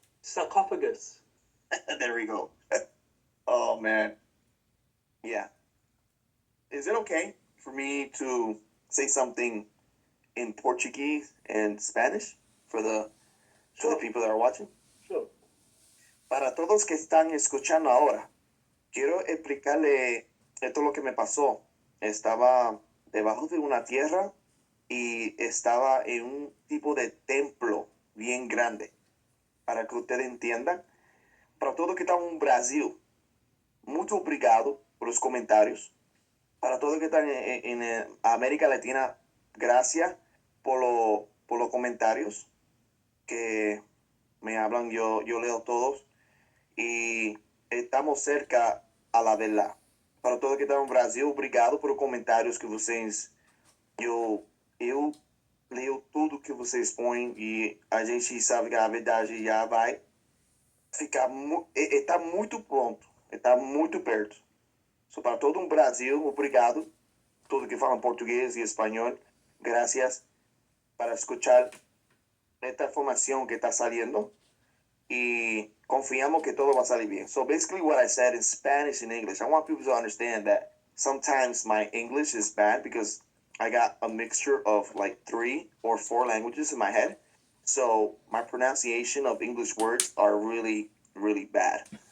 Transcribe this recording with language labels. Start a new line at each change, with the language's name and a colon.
English: Sarcophagus. There we go. Oh, man. Yeah. Is it okay for me to say something in Portuguese and Spanish for the people that are watching? Sure.
Spanish: Para todos que están escuchando ahora, quiero explicarle esto lo que me pasó. Estaba debajo de una tierra y estaba en un tipo de templo bien grande. Para que ustedes entiendan, para todos que están en Brasil, mucho obrigado por los comentarios. Para todos que están en América Latina, gracias por los comentarios que me hablan. Yo leo todos y estamos cerca a la verdad.
Portuguese: Para todos que estão no Brasil, obrigado por comentários que vocês. Eu leio tudo que vocês põem e a gente sabe que a verdade já vai ficar. Está muito pronto, está muito perto. So, para todo o Brasil, obrigado. Todo que fala português e espanhol,
Spanish: gracias para escuchar esta información que está saliendo. Y confiamos que todo va a salir bien.
English: So basically what I said in Spanish and English, I want people to understand that sometimes my English is bad because I got a mixture of like 3 or 4 languages in my head. So my pronunciation of English words are really, really bad.